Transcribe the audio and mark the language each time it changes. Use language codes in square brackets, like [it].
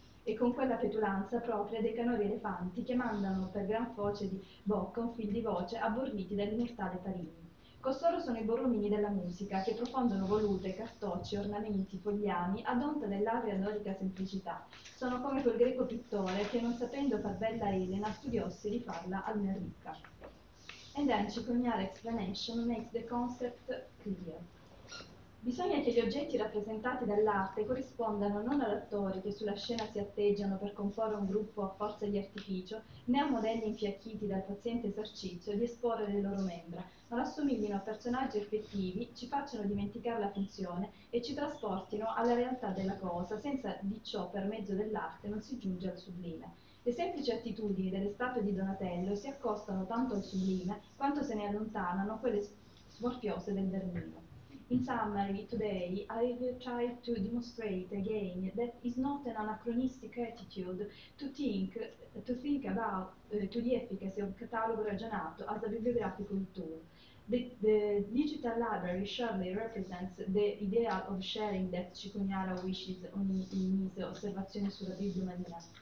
[it] E con quella petulanza propria dei canori elefanti che mandano per gran foce di bocca un fil di voce abborriti dall'immortale Parini. Costoro sono i borromini della musica, che profondono volute, cartocci, ornamenti, fogliami, ad onta dell'agria dorica semplicità. Sono come quel greco pittore che, non sapendo far bella Elena, studiossi di farla almen ricca. [en] And then Cicognara explanation makes the concept clear. [it] Bisogna che gli oggetti rappresentati dall'arte corrispondano non ad attori che sulla scena si atteggiano per comporre un gruppo a forza di artificio, né a modelli infiacchiti dal paziente esercizio di esporre le loro membra, ma rassomiglino a personaggi effettivi, ci facciano dimenticare la funzione e ci trasportino alla realtà della cosa, senza di ciò per mezzo dell'arte non si giunge al sublime. Le semplici attitudini delle statue di Donatello si accostano tanto al sublime quanto se ne allontanano quelle smorfiose del Bernino. [en] In summary, today I will try to demonstrate again that it's not an anachronistic attitude to think about to the efficacy of catalogo ragionato as a bibliographical tool. The digital library surely represents the ideal of sharing that Cicognara wishes in his Osservazioni sulla Bibliomania.